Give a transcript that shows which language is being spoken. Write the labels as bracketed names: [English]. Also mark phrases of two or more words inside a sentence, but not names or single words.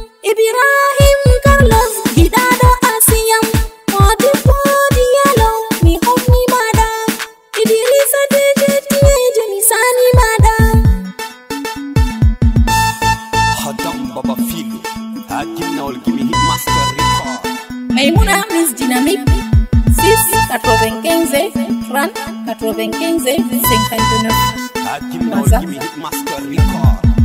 [Fula] Ibrahim Carlos, giɗaɗo Asiyam. Modibo Diallo, mi hofni maɗa. Idrissa Teje Tineje, mi sani maɗa. Hadam Baba Filu, ha ginnawol gimi Hitmaster Record. [French] Maimouna Miss Dynamique, six quatre-vingt-quinze, trente, quatre-vingt-quinze, cinquante-neuf. [Fula] Ha ginnawol WhatsApp. gimi Hitmaster Record.